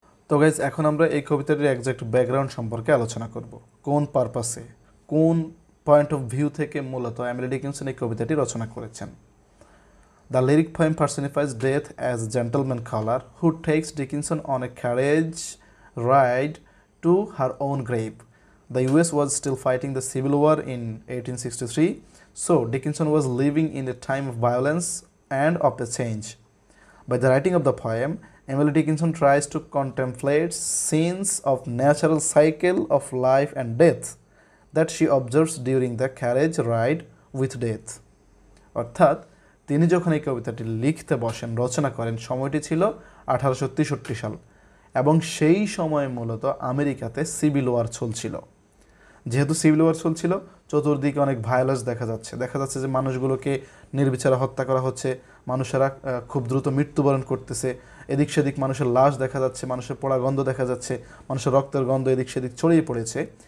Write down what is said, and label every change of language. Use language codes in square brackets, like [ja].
[bn] তো গাইজ, এখন আমরা এই কবিতাটির একজ্যাক্ট ব্যাকগ্রাউন্ড সম্পর্কে আলোচনা করব। কোন পারপাসে, কোন পয়েন্ট অফ ভিউ থেকে মূলত এমিলি ডিকিনসন এই কবিতাটি রচনা করেছেন। [en] The lyric poem personifies death as gentleman caller who takes Dickinson on a carriage ride to her own grave. The US was still fighting the Civil War in 1863, so Dickinson was living in a time of violence and of the change. By the writing of the poem, Emily Dickinson tries to contemplate scenes of natural cycle of life and death that she observes during the carriage ride with death. [bn] অর্থাৎ তিনি যখন এই কবিতাটি লিখতে বসেন, রচনা করেন, সময়টি ছিল 1863 সাল এবং সেই সময়ে মূলত আমেরিকাতে সিভিল ওয়ার চলছিল। যেহেতু সিভিল ওয়ার চলছিল, চতুর্দিকে অনেক ভায়োলেন্স দেখা যাচ্ছে যে মানুষগুলোকে নির্বিচারে হত্যা করা হচ্ছে, মানুষেরা খুব দ্রুত মৃত্যুবরণ করতেছে, এদিক সেদিক মানুষের লাশ দেখা যাচ্ছে, মানুষের পোড়া গন্ধ দেখা যাচ্ছে, মানুষের রক্তের গন্ধ এদিক সেদিক ছড়িয়ে পড়েছে।